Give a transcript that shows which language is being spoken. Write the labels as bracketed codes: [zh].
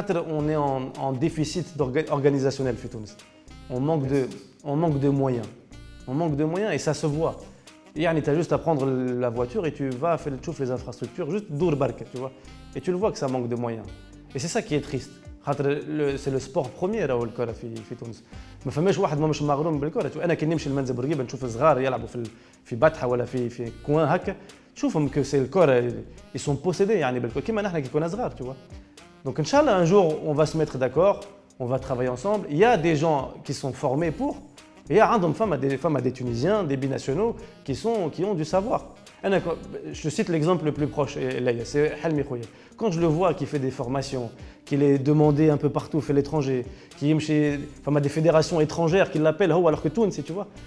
[fr] On est en déficit organisationnel, on manque de moyens. On manque de moyens et ça se voit. Tu as juste à prendre la voiture et tu vas faire les infrastructures, juste dour bark, tu vois. Et tu le vois que ça manque de moyens. Et c'est ça qui est triste. C'est le sport premier [ar] راهو الكره في تونس. ما فماش واحد مش مغروم بالكره. انا كي نمشي لمنزل بورقيبه نشوف صغار يلعبوا في بطحه ولا في كوان هكا تشوفهم que c'est الكره [fr] ils sont possédés [ar] يعني بالكره كيما نحن كي كنا صغار, [fr] tu vois. Donc inchallah un jour on va se mettre d'accord, on va travailler ensemble. Il y a des gens qui sont formés pour. Il y a des Tunisiens, des binationaux qui ont du savoir. Je te cite l'exemple le plus proche, c'est Helmi Khouya. Quand je le vois qui fait des formations, qu'il est demandé un peu partout, fait l'étranger, qui est chez des fédérations étrangères qui l'appellent, alors que Tunis, tu vois.